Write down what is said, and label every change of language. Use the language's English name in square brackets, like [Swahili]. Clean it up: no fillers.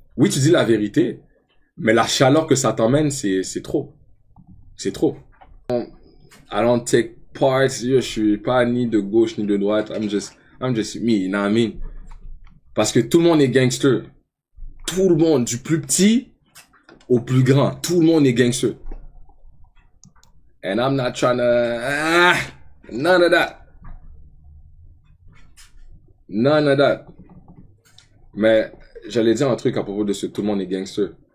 [French] Oui, tu dis la vérité, mais la chaleur que ça t'emmène, c'est trop. C'est trop. [English] I don't take parts. [French] Je suis pas ni de gauche ni de droite. [English] I'm just me, you know what I mean? [French] Parce que tout le monde est gangster. Tout le monde, du plus petit au plus grand. Tout le monde est gangster. [English] And I'm not trying to... none of that. None of that. [French] Mais j'allais dire un truc à propos de ce tout le monde est gangster.